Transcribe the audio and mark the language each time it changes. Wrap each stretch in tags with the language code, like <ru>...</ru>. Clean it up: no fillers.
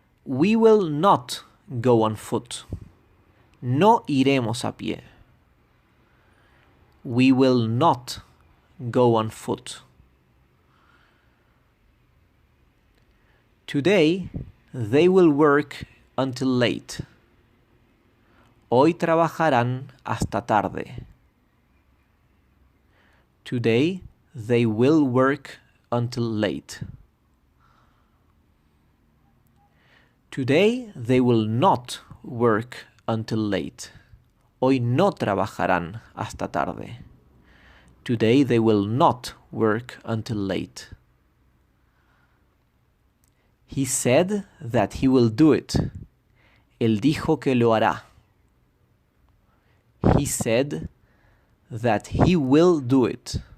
<en>We will not go on foot.</en> <es>No iremos a pie.</es> <en>We will not go on foot. Today, they will work until late.</en> <es>Hoy trabajarán hasta tarde.</es> <en>Today, they will work until late. Today, they will not work until late.</en> <es>Hoy no trabajarán hasta tarde.</es> <en>Today, they will not work until late. He said that he will do it.</en> <es>Él dijo que lo hará.</es> <en>He said that he will do it.</en>